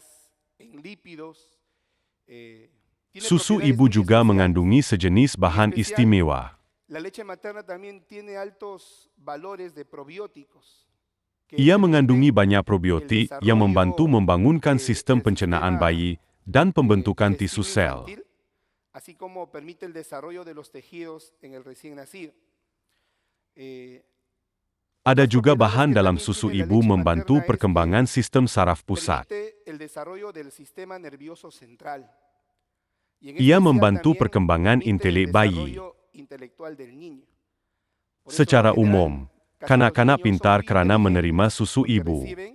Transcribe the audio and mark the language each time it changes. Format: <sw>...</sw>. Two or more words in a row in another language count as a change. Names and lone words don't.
<ms>Susu ibu juga mengandungi sejenis bahan istimewa. Ia mengandungi banyak probiotik yang membantu membangunkan sistem pencernaan bayi dan pembentukan tisu sel.</ms> <es>Así como permite el desarrollo de los tejidos en el recién nacido.</es> <ms>Ada juga bahan dalam susu ibu membantu perkembangan sistem saraf pusat. Ia membantu perkembangan intelek bayi. Secara umum, kanak-kanak pintar kerana menerima susu ibu.</ms>